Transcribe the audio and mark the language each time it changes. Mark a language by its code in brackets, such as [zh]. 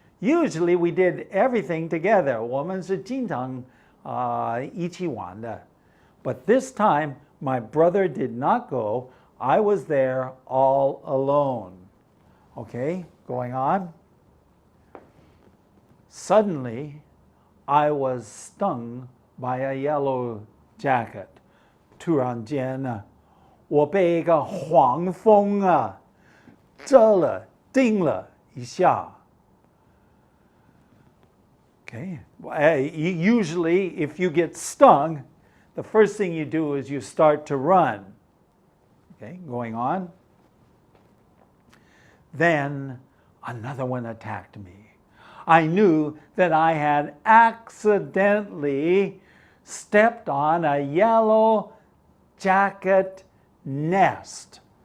[en] Usually we did everything together. [zh] 我们是经常一起玩的 [en] But this time, my brother did not go. I was there all alone. Okay, going on. Suddenly, I was stung by a yellow jacket. [zh] 突然间我被一个黄蜂蛰了，叮了一下。 [en] Okay, usually if you get stung, the first thing you do is you start to run. Okay, going on. Then another one attacked me. I knew that I had accidentally stepped on a yellow jacket nest.